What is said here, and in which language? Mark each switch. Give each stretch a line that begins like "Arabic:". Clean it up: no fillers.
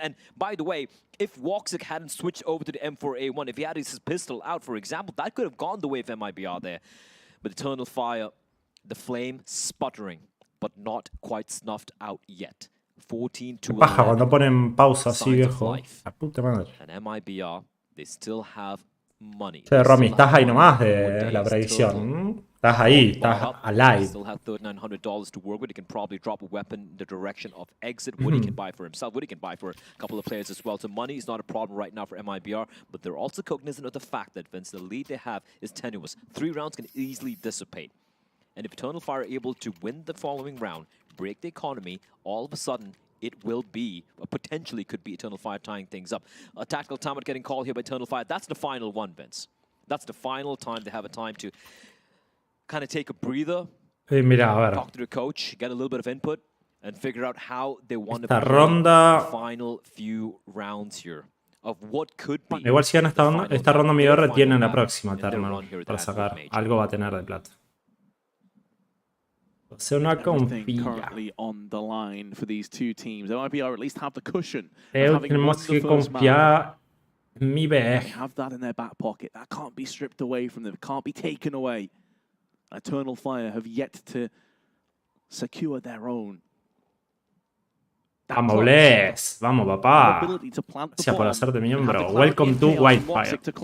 English: And by the way, if Woxic hadn't switched over to the M4A1, if he had his pistol out, for example, that could have gone the way of MIBR there. But Eternal Fire, the flame sputtering, but not quite snuffed out yet. 14-2.
Spanish: Paja cuando ponen pausa así, viejo. La puta madre.
English: And MIBR, they still have money.
Spanish: Che, Romy, estás ahí nomás de la predicción. Estás ahí, estás alive.
English: Still have $3,900 to work with. He can probably drop a weapon in the direction of exit. What he can buy for himself, what he can buy for a couple of players as well. So money is not a problem right now for MIBR, but they're also cognizant of the fact that, Vince, the lead they have is tenuous. 3 rounds can easily dissipate. And if Eternal Fire are able to win the following round, break the economy, all of a sudden, it will be, or potentially could be, Eternal Fire tying things up. A tactical timeout getting called here by Eternal Fire. That's the final one, Vince. That's the final time they have a time to kind of take a breather, talk to the coach, get a little bit of input, and figure out how they want to play the final few rounds here of what could be.
Spanish: Igual si gana esta ronda MIBR tienen la próxima Eternal para sacar. Algo va a tener de plata. So una
English: currently on the line for these 2 teams. MIBR at least have the cushion.
Spanish: Tenemos que confiar MIBR.
English: They have that in their back pocket. That can't be stripped away from them. It can't be taken away. Eternal Fire have yet to secure their own.
Spanish: Vamos, Bless. Vamos, papá. Gracias por hacerte miembro.
English: Welcome to Wildfire.